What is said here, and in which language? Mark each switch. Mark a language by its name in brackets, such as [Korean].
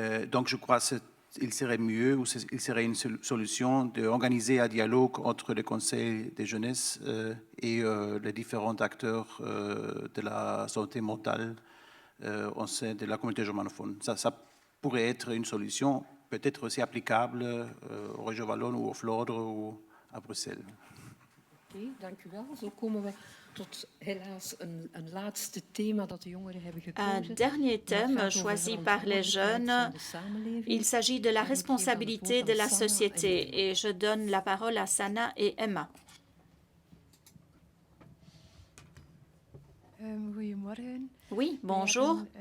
[French] Donc je crois qu'il serait mieux, ou il serait une solution d'organiser un dialogue entre le conseil de jeunesse et les différents acteurs de la santé mentale au sein de la communauté germanophone. Ça pourrait être une solution, peut-être aussi applicable au Région Wallonne ou au Flandre ou à Bruxelles. [Dutch] Oké, dank u wel. Zo komen we tot helaas een laatste thema dat de jongeren hebben gekozen. [French] Un dernier thème choisi par les jeunes. Il s'agit de la responsabilité de la société. Et je donne la parole à Sana et Emma. Oui, bonjour.